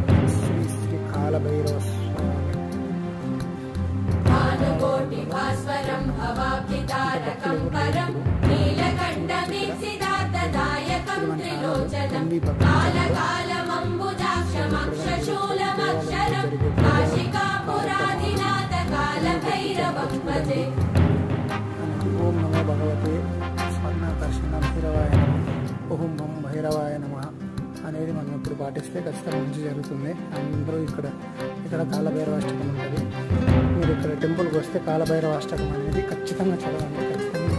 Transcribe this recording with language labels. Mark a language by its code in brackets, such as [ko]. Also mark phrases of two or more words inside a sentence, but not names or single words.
[sa] भानुकोटिभास्वरं भवाब्धितारकं परं नीलकण्ठवीक्षितार्थदायकं त्रिलोचनं कालकालमम्बुजाक्षमक्षशूलमक्षरं काशिकापुराधिनाथ कालभैरवं भजे। ओम नमो भगवते స్వర్ణాకర్షణ భైరవాయ నమః, ఓం నమో భైరవాయ నమః [te] అనేది మనం ఇప్పుడు పాటిస్తే ఖచ్చితంగా మంచి జరుగుతుంది. అందరూ ఇక్కడ కాలభైరవాష్టకం ఉంటుంది. మీరు ఇక్కడ టెంపుల్కి వస్తే కాలభైరవాష్టకం అనేది ఖచ్చితంగా చదవండి.